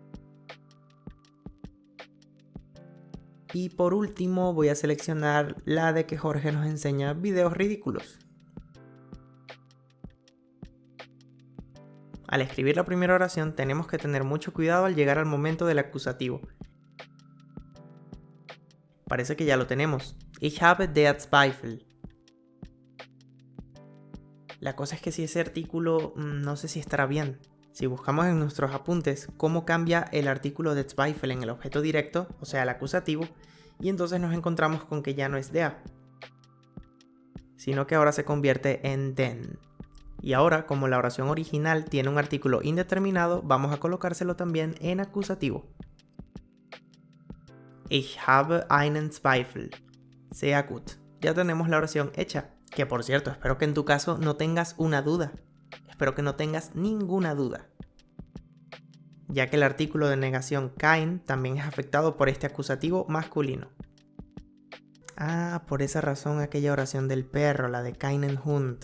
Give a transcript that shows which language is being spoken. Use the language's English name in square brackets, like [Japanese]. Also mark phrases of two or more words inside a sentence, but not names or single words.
[Spanish] Y por último voy a seleccionar la de que Jorge nos enseña videos ridículos. Al escribir la primera oración tenemos que tener mucho cuidado al llegar al momento del acusativo. Parece que ya lo tenemos. [German] Ich habe der Zweifel. [Spanish] La cosa es que si ese artículo no sé si estará bien. Si buscamos en nuestros apuntes cómo cambia el artículo de Zweifel en el objeto directo, o sea el acusativo, y entonces nos encontramos con que ya no es der, sino que ahora se convierte en den. Y ahora, como la oración original tiene un artículo indeterminado, vamos a colocárselo también en acusativo. [German] Ich habe einen Zweifel. Sehr gut. [Spanish] Ya tenemos la oración hecha. Que por cierto, espero que en tu caso no tengas una duda. Espero que no tengas ninguna duda. Ya que el artículo de negación kein también es afectado por este acusativo masculino. Ah, por esa razón aquella oración del perro, la de [German] keinen Hund.